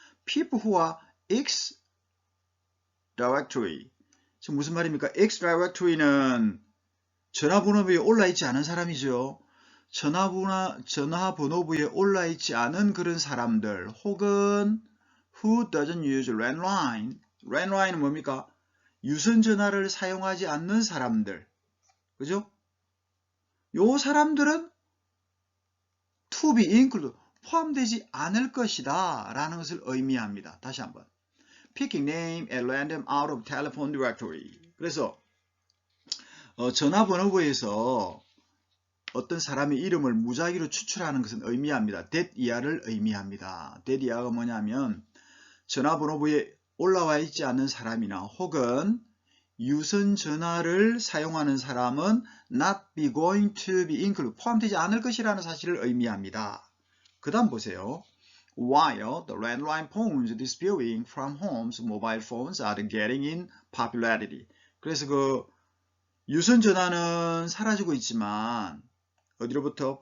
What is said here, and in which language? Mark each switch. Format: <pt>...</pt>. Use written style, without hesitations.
<en>people who are X directory.</en> <ko>지금 무슨 말입니까? X directory는 전화번호부에 올라있지 않은 사람이죠. 전화번호부에 올라있지 않은 그런 사람들, 혹은</ko> <en>who doesn't use landline.</en> <ko>landline은 뭡니까? 유선전화를 사용하지 않는 사람들. 그죠? 요 사람들은</ko> <en>to be included,</en> <ko>포함되지 않을 것이다 라는 것을 의미합니다. 다시 한번.</ko> <en>Picking name at random out of telephone directory.</en> <ko>그래서 전화번호부에서 어떤 사람의 이름을 무작위로 추출하는 것은 의미합니다. that 이하를 의미합니다. that 이하가 뭐냐면 전화번호부에 올라와 있지 않는 사람이나 혹은 유선 전화를 사용하는 사람은</ko> <en>not be going to be included,</en> <ko>포함되지 않을 것이라는 사실을 의미합니다. 그 다음 보세요.</ko> <en>While the landline phones disappearing from homes, mobile phones are getting in popularity.</en> <ko>그래서 그 유선 전화는 사라지고 있지만 어디로부터?</ko>